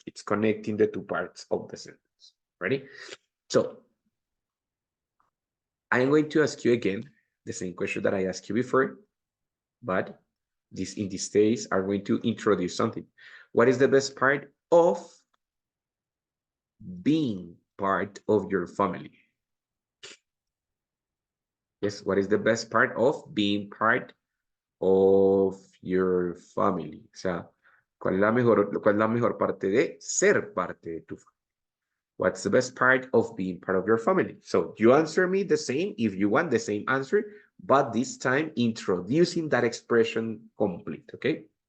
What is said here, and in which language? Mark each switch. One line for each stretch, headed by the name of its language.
English: It's connecting the two parts of the sentence. Ready? So, I'm going to ask you again the same question that I asked you before, but in this case, I'm going to introduce something. What is the best part of being part of your family? Yes, what is the best part of being part of your family?
Spanish: O sea, cuál es la mejor parte de ser parte de tu familia?
English: What's the best part of being part of your family? So you answer me the same if you want the same answer, but this time introducing that expression complete, okay?